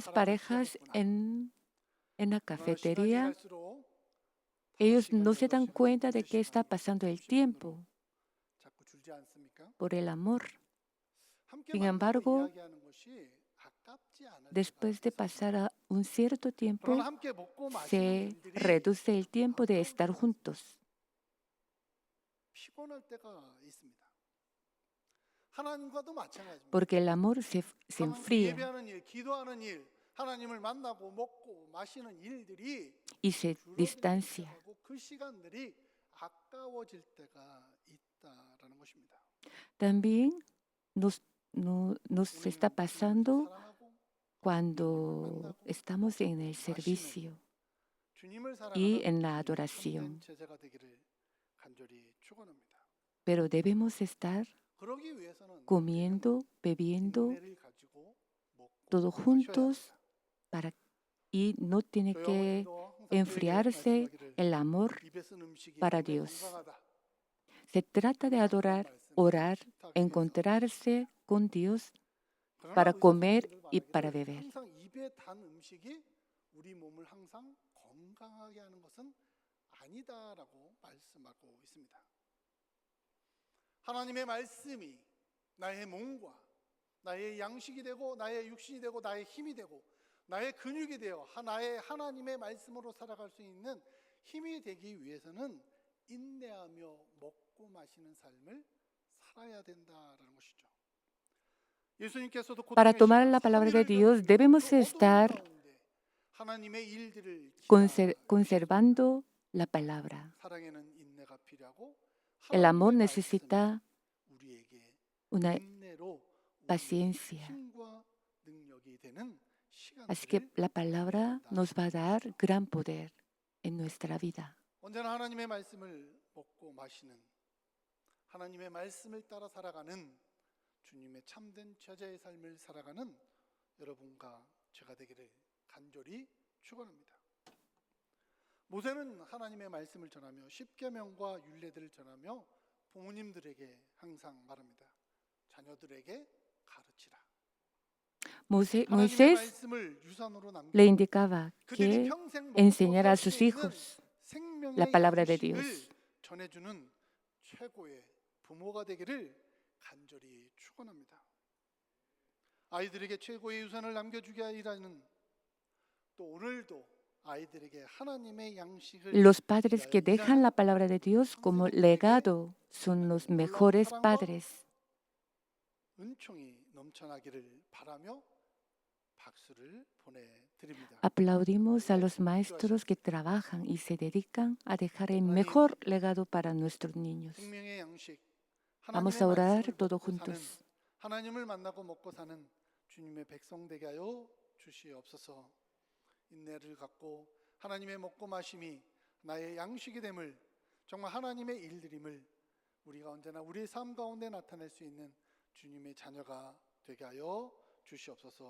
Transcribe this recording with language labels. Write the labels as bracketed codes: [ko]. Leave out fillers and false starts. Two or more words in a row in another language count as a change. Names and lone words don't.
[ko] 사랑을 [es] parejas [ko] 시작했구나. [es] en la [ko] 그러나 시간이 [es] cafetería. [ko] 갈수록 [es] Ellos [ko] 5시간, [es] no se dan [ko] 6시간, [es] cuenta de que está [ko] 12시간이 [es] pasando el [ko] 30시간으로 [es] tiempo [ko] 자꾸 줄지 않습니까? [es] por el amor. [ko] 함께 [es] Sin [ko] 만나고 [es] embargo, [ko] 이야기하는 것이 아깝지 않을 [es] después de [ko] 때가 [es] pasar [ko] 있습니다. [es] un cierto tiempo, [ko] 그러나 함께 먹고 마시는 [es] se [ko] 일들이 [es] reduce el tiempo de [ko] 아까울 [es] estar [ko] 때가 있습니다. [es] juntos, [ko] 피곤할 때가 있습니다. 하나님과도 마찬가지입니다. [es] porque el amor se [ko] 하나님 [es] enfría [ko] 예배하는 일, 기도하는 일, 하나님을 만나고 먹고 마시는 일들이 [es] y se [ko] 줄어들기 [es] distancia. [ko] 시작하고 그 시간들이 아까워질 때가 있다라는 것입니다. [es] También nos está [ko] 우리는 주님을 [es] pasando [ko] 사랑하고 [es] cuando [ko] 만나고 [es] estamos en el [ko] 마시는 [es] servicio [ko] 주님을 [es] y [ko] 사랑하는 [es] en la [ko] 주님의 [es] adoración. [ko] 참된 제자가 되기를 간절히 축원합니다. [es] Pero debemos estar [ko] 그러기 위해서는 우리는 [es] comiendo, bebiendo [ko] 인내를 가지고 먹고 [es] todos [ko] 마셔야 [es] juntos [ko] 합니다. [es] y no tiene [ko] 교회 [es] que [ko] 어머니도 항상 저에게 [es] enfriarse [ko] 말씀하기를 [es] el amor [ko] 입에 쓴 음식이 [es] para [ko] 몸에 [es] Dios. [ko] 건강하다. [es] Se trata de adorar, orar, encontrarse con Dios [ko] 그러나 [es] para [ko] 의사 [es] comer [ko] 선생님들 [es] y para [ko] 말하기를 [es] beber. [ko] 항상 입에 단 음식이 우리 몸을 항상 건강하게 하는 것은 아니다라고 말씀하고 있습니다. 하나님의 말씀이 나의 몸과 나의 양식이 되고 나의 육신이 되고 나의 힘이 되고 나의 근육이 되어 나의 하나님의 말씀으로 살아갈 수 있는 힘이 되기 위해서는 인내하며 먹고 마시는 삶을 살아야 된다라는 것이죠. 예수님께서도 [es] Para [ko] 고통의 [es] tomar [ko] 시간 [es] la palabra de [ko] 3일을 [es] Dios [ko] 견디고 [es] debemos [ko] 그 어두운 [es] estar [ko] 가운데 하나님의 일들을 [es] conservando la palabra. [ko] 사랑에는 인내가 필요하고 [es] El amor [ko] 하나님의 [es] necesita [ko] 말씀이 우리에게 [es] una [ko] 인내로 [es] paciencia. [ko] 힘과 능력이 되는 [es] Así que [ko] 시간들을 [es] la palabra nos va a dar gran poder en nuestra vida. [ko] 언제나 하나님의 말씀을 먹고 마시는 하나님의 말씀을 따라 살아가는 주님의 참된 제자의 삶을 살아가는 여러분과 제가 되기를 간절히 축원합니다. 모세는 하나님의 말씀을 전하며 십계명과 율례들을 전하며 부모님들에게 항상 말합니다. 자녀들에게 가르치라. 하나님의 [es] Moisés [ko] 말씀을 유산으로 [es] le [ko] 남기고 [es] indicaba [ko] 그들이 [es] que [ko] 평생 먹고 [es] enseñara a [ko] 살 수 [es] sus [ko] 있는 [es] hijos [ko] 생명의 [es] la palabra de [ko] 양식을 [es] Dios. [ko] 전해주는 최고의 부모가 되기를 간절히 축원합니다. 아이들에게 최고의 유산을 남겨주게 하리라는 또 오늘도 아이들에게 하나님의 양식을 [es] Los padres [ko] 위하여 [es] que dejan la [ko] 일하는 [es] palabra de Dios como [ko] 평생 [es] legado son los [ko] 놀라운 [es] mejores [ko] 사랑과 [es] padres. [ko] 은총이 넘쳐나기를 바라며 박수를 보내드립니다. [es] Aplaudimos a los maestros que trabajan y se dedican a dejar el mejor legado para nuestros niños. [ko] 생명의 양식, [es] Vamos [ko] 하나님의 [es] a orar [ko] 말씀을 [es] todos [ko] 먹고 사는 [es] juntos. [ko] 하나님을 만나고 먹고 사는 주님의 백성 되게 하여 주시옵소서. 인내를 갖고 하나님의 먹고 마심이 나의 양식이 됨을 정말 하나님의 일들임을 우리가 언제나 우리의 삶 가운데 나타낼 수 있는 주님의 자녀가 되게 하여 주시옵소서.